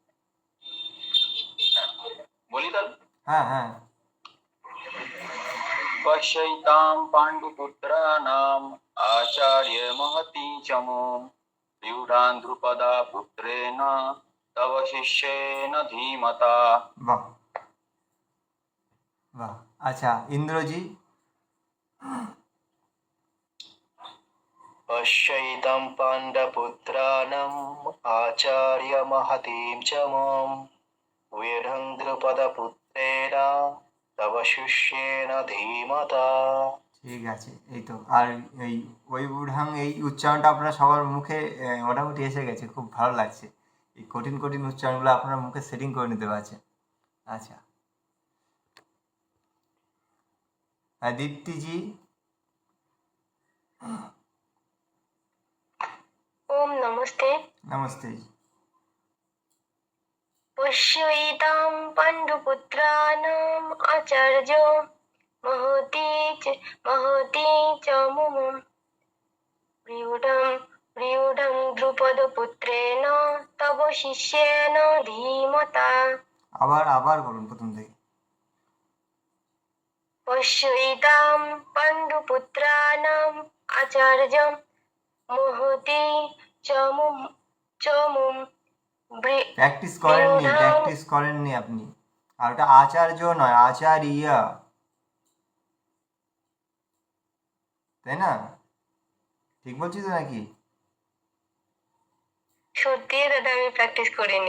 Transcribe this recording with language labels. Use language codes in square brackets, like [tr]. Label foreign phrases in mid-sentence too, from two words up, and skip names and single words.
[bn] বলি তাহলে, হ্যাঁ হ্যাঁ। [sa] पश्यैतां पाण्डुपुत्राणाम् आचार्य महतीं च मों व्यूढान् द्रुपदपुत्रेण तव शिष्येन धीमता। [bn] বাহ বাহ। আচ্ছা, ইন্দ্রজি। [sa] पश्यैतं पाण्डपुत्राणाम् आचार्य महतीं च मों व्यूढं द्रुपदपुत्रेण तव शिष्येन धीमता। [bn] ঠিক আছে, এই তো। আর এই ওই বুঢ়াং, এই উচ্চারণটা আপনারা সবার মুখে মোটামুটি এসে গেছে, খুব ভালো লাগছে। এই কঠিন কঠিন উচ্চারণগুলো আপনারা মুখে সেটিং করে নিতে পারছেন। আচ্ছা, হ্যাঁ দীপ্তিজি। [hi] ओम नमस्ते। नमस्ते जी। [sa] पश्यैतां पाण्डुपुत्राणाम् आचार्य महती च मुमुं व्यूढं व्यूढं द्रुपदपुत्रेण तव शिष्येन धीमता [bn] আবার বলুন প্রথম থেকে। [sa] पश्यैतां पाण्डुपुत्राणाम् आचार्यं महती चमुं [bn] প্র্যাকটিস করেননি আপনি। আর ওটা আচার্য নয়, আচার্য, তাই না? ঠিক বলছি তো নাকি? সত্যি দাদা আমি প্র্যাকটিস করিনি।